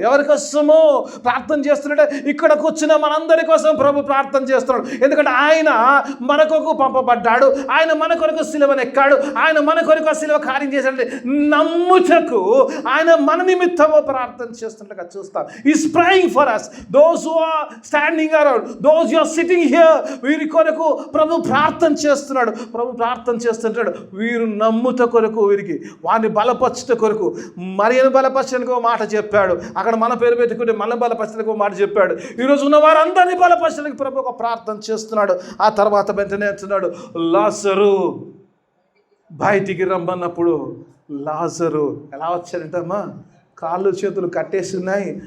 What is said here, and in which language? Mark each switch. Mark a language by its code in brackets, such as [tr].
[te] ఎవరి కోసమో ప్రార్థన చేస్తున్నాడే, ఇక్కడ కూర్చున్న మనందరి కోసం ప్రభు ప్రార్థన చేస్తున్నాడు. ఎందుకంటే ఆయన మన కొరకు పంపబడ్డాడు, ఆయన మన కొరకు సిలువను ఎక్కాడు, ఆయన మన కొరకు ఆ సిలువ కార్యం చేశాడంటే నమ్ముటకు ఆయన మన నిమిత్తము ప్రార్థన చేస్తున్నట్టుగా చూస్తాం. [en] he's praying for us, those who are standing around, those who are sitting here, [te] వీరి కొరకు ప్రభు ప్రార్థన చేస్తున్నాడు. ప్రభు ప్రార్థన చేస్తుంటాడు, వీరు నమ్ముట కొరకు, వీరికి వారిని బలపరచుట కొరకు. మరియను బలపరచడానికి ఒక మాట చెప్పాడు, అక్కడ మన పేరు పెట్టుకుంటే మన బలపరచడానికి ఒక మాట చెప్పాడు. ఈరోజు ఉన్న వారందరినీ బలపరచడానికి ప్రభు ఒక ప్రార్థన చేస్తున్నాడు. ఆ తర్వాత వెంటనే అంటున్నాడు, లాజరు బయటికి రమ్మన్నప్పుడు లాజరు ఎలా వచ్చాడంటమ్మా, కాళ్ళు చేతులు కట్టేసి ఉన్నాయి.